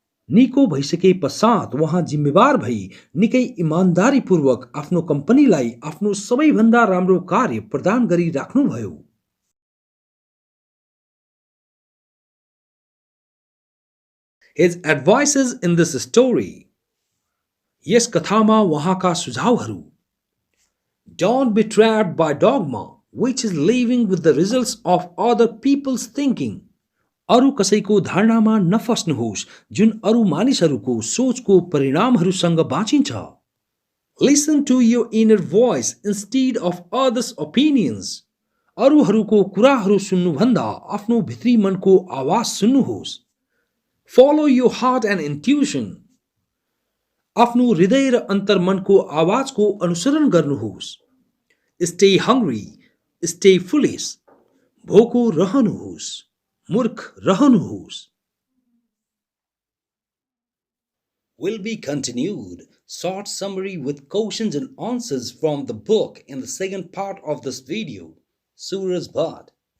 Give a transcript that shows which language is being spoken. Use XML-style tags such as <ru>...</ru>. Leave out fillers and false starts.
<ne>निको भइसके पश्चात उहाँ जिम्मेवार भई निकै इमानदारीपूर्वक आफ्नो कम्पनीलाई आफ्नो सबैभन्दा राम्रो कार्य प्रदान गरी राख्नुभयो.</ne> <en>His advices in this story,</en> <ne>यस कथामा उहाँका सुझावहरू:</ne> <en>Don't be trapped by dogma, which is living with the results of other people's thinking.</en> <ne>अरू कसैको धारणामा नफस्नुहोस् जुन अरू मानिसहरूको सोचको परिणामहरूसँग बाँचिन्छ.</ne> <en>Listen to your inner voice instead of others' opinions.</en> <ne>अरूहरूको कुराहरू सुन्नुभन्दा आफ्नो भित्री मनको आवाज सुन्नुहोस्.</ne> <en>Follow your heart and intuition.</en> <ne>आफ्नो हृदय र अन्तर्मनको आवाजको अनुसरण गर्नुहोस्.</ne> <en>Stay hungry, stay foolish.</en> <ne>भोको रहनुहोस्, मूर्ख रहनुहोस्.</ne> <en>Will be continued. Short summary with questions and answers from the book in the second part of this video. Suraj Bhatt.</en>